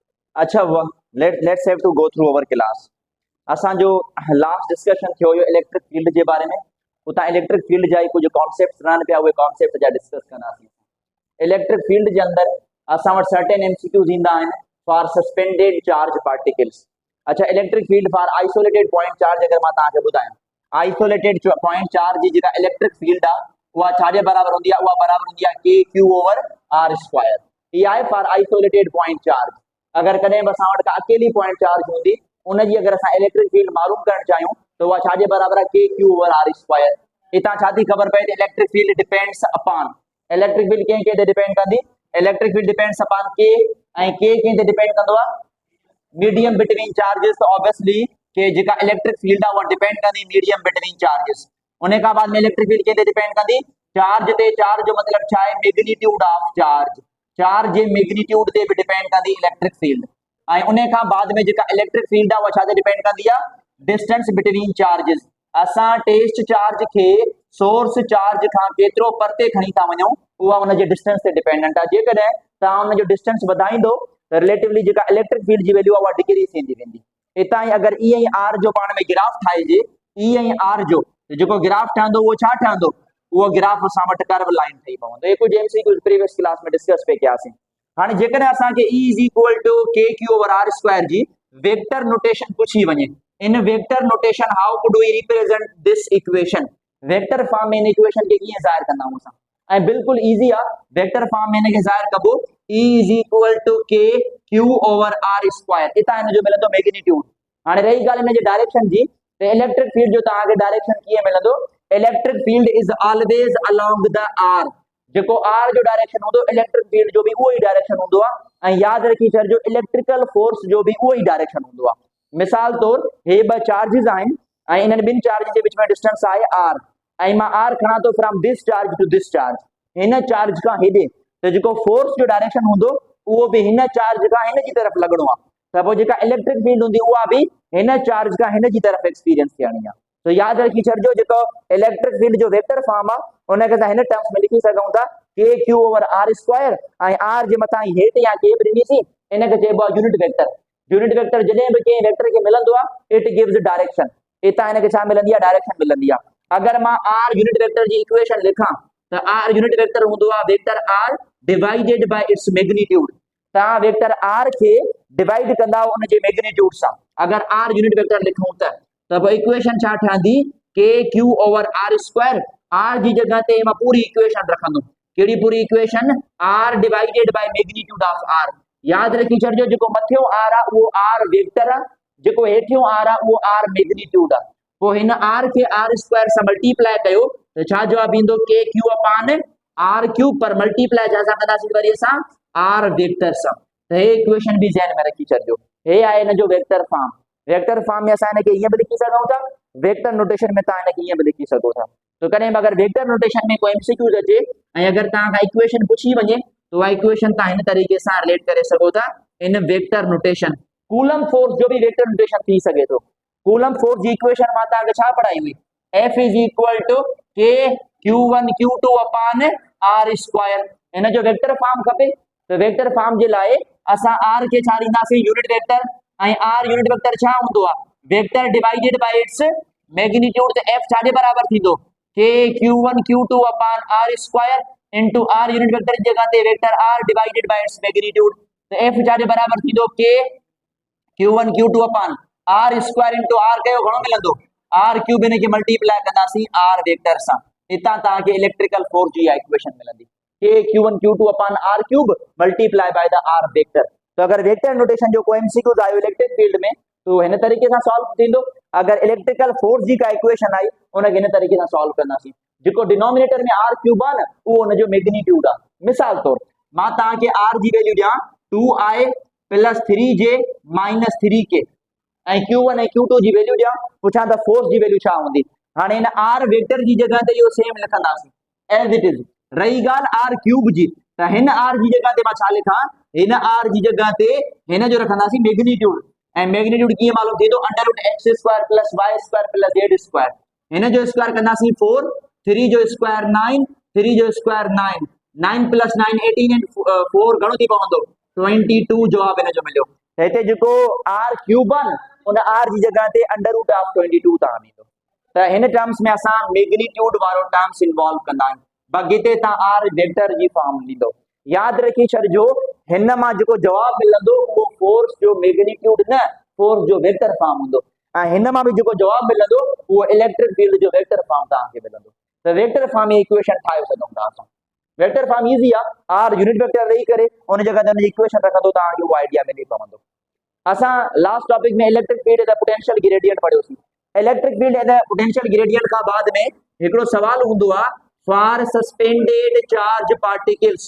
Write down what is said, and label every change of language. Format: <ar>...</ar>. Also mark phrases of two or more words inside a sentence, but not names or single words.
<en>अच्छा let's have to go through our class.</en> <sd>असां जो</sd> <en>last discussion</en> <sd>थियो यो</sd> <en>electric field</en> <sd>के बारे में। उतां</sd> <en>electric field</en> <sd>जा कुछ कॉन्सेप्ट रहन पिया, उहे कॉन्सेप्ट जा डिस्कस कंदासीं।</sd> <en>electric field</en> <sd>के अंदर असां वटि</sd> <en>certain MCQs</en> <sd>ईंदा आहिनि</sd> <en>for suspended charge particles.</en> <sd>अच्छा,</sd> <en>electric field for isolated point charge</en> <sd>अगर मां तव्हांखे ॿुधायां,</sd> <en>isolated point charge</en> <sd>जी जेका</sd> <en>electric field</en> <sd>आहे उहा छाजे बराबर हूंदी आहे? उहा बराबर हूंदी आहे</sd> <en>k q over r square.</en> <sd>इहा आहे</sd> <en>for isolated point charge.</en> <sd>अगर कॾहिं बि असां वटि का अकेली</sd> <en>point charge</en> <sd>हूंदी, उनजी अगर असां</sd> <en>electric field</en> <sd>मालूम करणु चाहियूं त उहा छाजे बराबर आहे?</sd> <en>k q over r square.</en> <sd>हितां छा थी ख़बर पए?</sd> <en>electric field depends upon, electric field</en> <sd>कंहिं ते डिपेंड कंदी?</sd> <en>electric field depends upon k,</en> <sd>ऐं के कंहिं ते डिपेंड कंदो आहे?</sd> <en>medium between charges. so obviously</en> <sd>के जेका</sd> <en>electric field</en> <sd>आहे उहा डिपेंड कंदी</sd> <en>medium between charges.</en> <sd>उन खां बाद में</sd> <en>electric field</en> <sd>कंहिं ते डिपेंड कंदी? चार्ज ते। चार्ज जो मतलब छा आहे?</sd> <en>magnitude of charge.</en> <sd>चार्ज जे मैग्नीट्यूड ते भी डिपेंड कंदी</sd> <en>electric field.</en> <sd>ऐं उन खां बाद में जेका</sd> <en>electric field</en> <sd>आहे उहा छा ते डिपेंड कंदी आहे?</sd> <en>distance between charges.</en> <sd>असां</sd> <en>test charge</en> <sd>खे</sd> <en>source charge</en> <sd>खां केतिरो परते खणी था वञूं, उहा उनजे डिस्टेंस ते डिपेंडेंट आहे। जेकॾहिं तव्हां उनजो डिस्टेंस वधाईंदो त रिलेटिवली जेका</sd> <en>electric field</en> <sd>जी वैल्यू आहे उहा डिक्रीज थींदी वेंदी। हितां ई अगर ई ऐं आर जो पाण में ग्राफ ठाहिजे, ई ऐं आर जो जेको ग्राफ ठहंदो उहो छा ठहंदो? उहो ग्राफ असां वटि</sd> <en>curve line</en> <sd>ठही पवंदो। ये कुछ</sd> <en>MCQs previous class</en> <sd>में डिस्कस पे कयासीं। हाणे जेकॾहिं असांखे</sd> <en>E is equal to k q over r square जी vector notation</en> <sd>पूछी वञे,</sd> <en>in vector notation how could we represent this equation? vector form</en> <sd>में इन इक्वेशन के कीअं ज़ाहिर कंदा आहियूं असां? ऐं बिल्कुल इजी आहे,</sd> <en>vector form</en> <sd>में इनखे ज़ाहिर कबो</sd> <en>E is equal to k q over r square.</en> <sd>इतां इनजो मिलंदो मैग्नीट्यूड। हाणे रही ॻाल्हि इनजे डायरेक्शन जी, त</sd> <en>electric field</en> <sd>जो तव्हांखे डायरेक्शन कीअं मिलंदो?</sd> <en>electric field is always along the r.</en> <sd>जेको आर जो डायरेक्शन हूंदो,</sd> <en>electric field</en> <sd>जो भी उहो ई डायरेक्शन हूंदो आहे। ऐं यादि रखी छॾिजो</sd> <en>electrical force</en> <sd>जो भी उहो ई डायरेक्शन हूंदो आहे। मिसाल तौर हे ॿ चार्जिस आहिनि ऐं इन्हनि ॿिनि चार्ज जे विच में डिस्टेंस आहे आर, ऐं मां आर खणा थो</sd> <en>from this charge to this charge,</en> <sd>हिन चार्ज खां हेॾे, त जेको फोर्स जो डायरेक्शन हूंदो उहो भी हिन चार्ज खां हिन जी तरफ़ लॻणो आहे। त पोइ जेका</sd> <en>electric field</en> <sd>हूंदी उहा भी हिन चार्ज खां हिन जी तरफ़ एक्सपीरियंस थियणी आहे। तो यादि रखी छॾिजो जेको</sd> <en>electric field</en> <sd>जो</sd> <en>vector form</en> <sd>आहे उनखे असां हिन टर्म्स में लिखी सघूं था</sd> <en>k q over r square,</en> <sd>ऐं आर जे मथां हेठि या के बि ॾिनीसीं इनखे चइबो आहे</sd> <en>unit vector. unit vector</en> <sd>जॾहिं बि कंहिं वेक्टर खे मिलंदो आहे</sd> <en>it gives direction.</en> <sd>हितां इनखे छा मिलंदी आहे?</sd> <en>डायरेक्शन</en> <sd>मिलंदी आहे। अगर मां</sd> <en>r unit vector जी इक्वेशन लिखां त r unit vector</en> <sd>हूंदो आहे</sd> <en>vector r divided by its magnitude.</en> <sd>तव्हां</sd> <en>vector r</en> <sd>खे डिवाइड कंदा उनजे मैग्नीट्यूड सां। अगर</sd> <en>r unit vector</en> <sd>लिखूं त पोइ इक्वेशन छा ठहंदी?</sd> <en>k q over r square.</en> <sd>आर जी जगह ते मां पूरी इक्वेशन रखंदुमि। कहिड़ी पूरी इक्वेशन?</sd> <en>r divided by magnitude of r.</en> <sd>याद रखी छॾिजो जेको मथियो आर आहे उहो</sd> <en>r vector</en> <sd>आहे, जेको हेठियों आर आहे उहो</sd> <en>r magnitude</en> <sd>आहे। पोइ हिन आर खे</sd> <en>r square</en> <sd>सां मल्टीप्लाई कयो त छा जवाब ईंदो?</sd> <en>k q upon r cube. पर मल्टीप्लाई</en> <sd>छा कंदासीं वरी असां?</sd> <en>r vector सां।</en> <sd>त हे इक्वेशन भी ज़हन में रखी छॾिजो। हे आहे हिन जो</sd> <en>vector form. vector form</en> <sd>में असां इनखे ईअं बि लिखी सघूं था,</sd> <en>vector notation</en> <sd>में तव्हां इनखे ईअं बि लिखी सघो था। तो कॾहिं बि अगर</sd> <en>vector notation</en> <sd>में कोई एमसीक्यूज अचे ऐं अगर तव्हां खां इक्वेशन पुछी वञे त उहा इक्वेशन तव्हां हिन तरीक़े सां रिलेट करे सघो था</sd> <en>in vector notation.</en> <sd>कूलम फोर्स जो भी</sd> <en>vector notation</en> <sd>थी सघे थो। कूलम फोर्स जी इक्वेशन मां तव्हांखे छा पढ़ाई हुई?</sd> <en>F is equal to k Q1 Q2 upon r square.</en> <sd>इन जो</sd> <en>vector form</en> <sd>खपे त</sd> <en>vector form</en> <sd>जे लाइ असां आर खे छा ॾींदासीं?</sd> <en>unit vector.</en> <sd>ऐं</sd> <en>r unit vector</en> <sd>छा हूंदो आहे?</sd> <en>vector divided by its magnitude.</en> <sd>त F छाजे बराबर थींदो?</sd> <en>k Q1 Q2 upon r square into r unit vector</en> <sd>जी जगह ते</sd> <en>vector r divided by its magnitude.</en> <sd>त F छाजे बराबर थींदो?</sd> <en>k Q1 Q2 upon r square into r</en> <sd>कयो घणो मिलंदो?</sd> <en>r cube.</en> <sd>इनखे मल्टीप्लाई कंदासीं</sd> <en>r vector</en> <sd>सां। हितां तव्हांखे</sd> <en>electrical force</en> <sd>जी इक्वेशन मिलंदी</sd> <en>k Q1 Q2 upon r cube multiply by the r vector.</en> <sd>तो अगर</sd> <en>vector notation</en> <sd>जो कोई एमसीक्यूज आयो</sd> <en>electric field</en> <sd>में तो हिन तरीके सां सॉल्व थींदो। अगर</sd> <en>electrical force</en> <sd>जी का इक्वेशन आई उनखे हिन तरीके सां सॉल्व कंदासीं। जेको डिनोमिनेटर में</sd> <en>r cube</en> <sd>आहे न उहो उनजो मैग्नीट्यूड आहे। मिसाल तौर मां तव्हांखे आर जी वैल्यू ॾियां</sd> <en>2i plus 3j minus 3k</en> <sd>ऐं Q1 ऐं Q2 जी वैल्यू ॾियां, पुछां त फोर्स जी वैल्यू छा हूंदी? हाणे हिन</sd> <en>r vector</en> <sd>जी जगह ते इहो सेम लिखंदासीं</sd> <en>as it is.</en> <sd>रही ॻाल्हि</sd> <en>r cube</en> <sd>जी, त हिन आर जी जगह ते मां छा लिखां? हिन आर जी जगह ते हिन जो रखंदासीं मैग्नीट्यूड। ऐं मैग्नीट्यूड कीअं मालूम थींदो?</sd> <en>under root x square plus y square plus z square.</en> <sd>हिन जो स्क्वायर कंदासीं 4, 3 जो स्क्वायर 9, 3 जो स्क्वायर 9, 9 प्लस 9 18 एंड 4 घणो थी पवंदो? 22 जवाब हिन जो मिलियो। त हिते जेको</sd> <en>r cube</en> <sd>आहे उन r जी जगह ते √22 तव्हां ईंदो। त हिन टर्म्स में असां मैग्नीट्यूड वारो टर्म्स इन्वॉल्व कंदा आहियूं। बाक़ी हिते तव्हां</sd> <en>r vector</en> <sd>जी फॉर्म ॾींदो। यादि रखी छॾिजो हिन मां जेको जवाब मिलंदो उहो फोर्स जो मैग्नीट्यूड न फोर्स जो</sd> <en>vector form</en> <sd>हूंदो ऐं हिन मां बि जेको जवाब मिलंदो उहो</sd> <en>electric field</en> <sd>जो</sd> <en>vector form</en> <sd>तव्हांखे मिलंदो। त</sd> <en>vector form</en> <sd>इक्वेशन ठाहे सघूं था असां।</sd> <en>vector form</en> <sd>ईज़ी आहे,</sd> <en>r unit vector</en> <sd>रही करे उन जगह ते इक्वेशन रखंदो तव्हांखे उहो आइडिया मिली पवंदो।</sd> <en>असां last topic में electric field and potential gradient पढ़ियोसीं। electric field and potential gradient</en> <sd>खां बाद में हिकिड़ो सवाल हूंदो आहे</sd> <en>for suspended charge particles.</en>